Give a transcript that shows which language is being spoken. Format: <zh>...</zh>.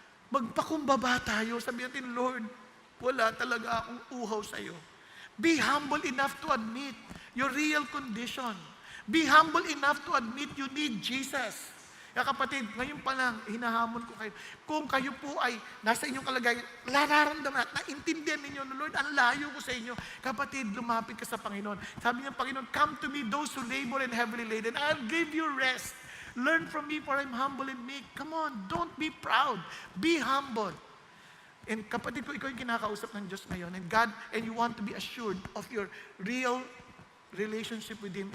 <tl>Magpakumbaba tayo, sabi natin, Lord, wala talaga akong uhaw sa iyo.</tl> <en>Be humble enough to admit your real condition. Be humble enough to admit you need Jesus.</en> <tl>Kaya kapatid, ngayon pa lang, hinahamon ko kayo. Kung kayo po ay nasa inyong kalagayan, nararamdaman at naintindihan ninyo na, Lord, ang layo ko sa inyo. Kapatid, lumapit ka sa Panginoon. Sabi ng Panginoon,</tl> <en>come to me, those who labor and heavily laden. I'll give you rest. Learn from me, for I'm humble and meek. Come on, don't be proud. Be humble. And</en> <tl>kapatid ko, ikaw yung kinakausap ng Diyos ngayon.</tl> <en>And God, and you want to be assured of your real relationship with Him.</en>